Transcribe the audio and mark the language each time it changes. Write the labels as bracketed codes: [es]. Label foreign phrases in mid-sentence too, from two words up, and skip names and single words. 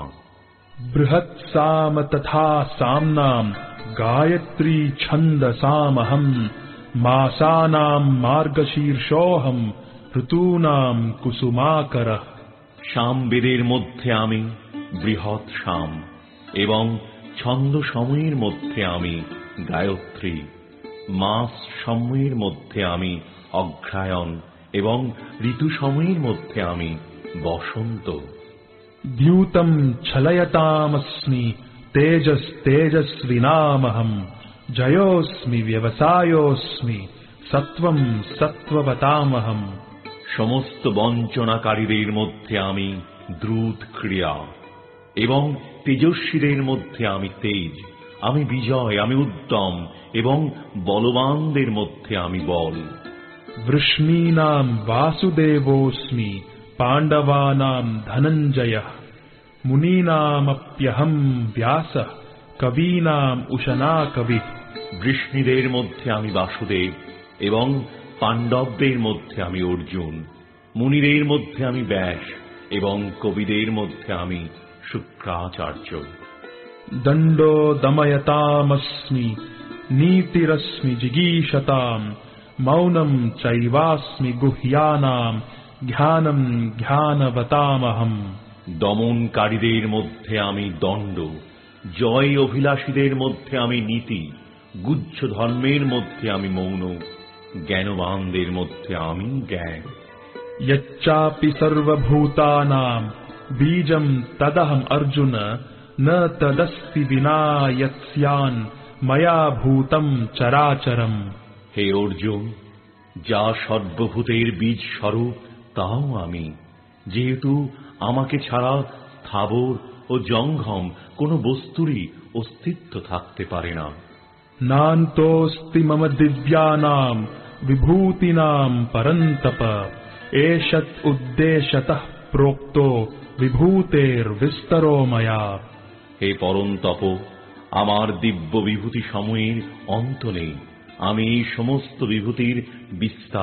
[sa] बृहत्साम तथा साम्नाम् गायत्री छन्दसामहम् मासानाम् मार्गशीर्षोऽहम् ऋतूनाम् कुसुमाकरः। [bn] সামবেদের মধ্যে আমি বৃহৎ সাম এবং ছন্দ সময়ের মধ্যে আমি গায়ত্রী, মাস সময়ের মধ্যে আমি অগ্রহায়ণ এবং ঋতু সময়ের মধ্যে আমি বসন্ত। [sa] द्यूतम् छलयतामस्मि तेजस्तेजस्विनामहम् जयोऽस्मि व्यवसायोऽस्मि सत्त्वम् सत्त्ववतामहम्। [bn] সমস্ত বঞ্চনাকারীদের মধ্যে আমি দ্রুত ক্রিয়া এবং তেজস্বীদের মধ্যে আমি তেজ, আমি বিজয়, আমি উদ্যম এবং বলবানদের মধ্যে আমি বল। [sa] वृष्णीनाम् वासुदेवोऽस्मि पाण्डवानाम् धनञ्जयः मुनीनामप्यहम् व्यासः कवीनाम् उशना कविः। [bn] বৃষ্ণীদের মধ্যে আমি বাসুদেব এবং পাণ্ডবদের মধ্যে আমি অর্জুন, মুনিদের মধ্যে আমি ব্যাস এবং কবিদের মধ্যে আমি শুক্রাচার্য। [sa] दण्डो दमयतामस्मि नीतिरस्मि जिगीषताम् मौनम् चैवास्मि गुह्यानाम् ज्ञानम् ज्ञानवतामहम्। [bn] দমনকারীদের মধ্যে আমি দণ্ড, জয় অভিলাষীদের মধ্যে আমি নীতি, গুহ্য ধর্মের মধ্যে আমি মৌন, জ্ঞানবানদের মধ্যে আমি জ্ঞান। [sa] यच्चापि सर्वभूतानां बीजं तदहम् अर्जुन न तदस्ति विना यत्स्यान् मया भूतं चराचरम्। [bn] হে অর্জুন, যা সর্বভূতের বীজ স্বরূপ তাও আমি, যেহেতু আমাকে ছাড়া স্থাবর ও জঙ্গম কোনো বস্তুরই অস্তিত্ব থাকতে পারে না। [sa] नान्तोऽस्ति मम दिव्यानां विभूतीनां परन्तप एषत् उद्देशतः प्रोक्तो विभूतेर्विस्तरो मया। [bn] হে পরন্তপ, আমার দিব্য বিভূতি সমূহের অন্ত নেই, আমি এই সমস্ত বিভূতির বিস্তার